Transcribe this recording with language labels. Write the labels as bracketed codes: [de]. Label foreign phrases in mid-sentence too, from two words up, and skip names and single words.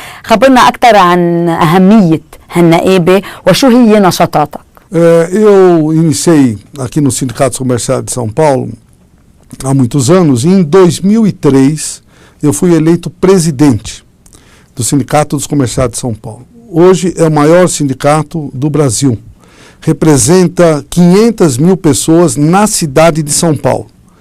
[ar] خبرنا أكثر عن أهمية هالنقابة وشو هي نشاطاتك. [pt] Eu iniciei aqui no Sindicato Comercial de São Paulo há muitos anos, e em 2003 eu fui eleito presidente do Sindicato dos Comerciários de São Paulo. Hoje é o maior sindicato do Brasil. Representa 500 mil pessoas na cidade de São Paulo.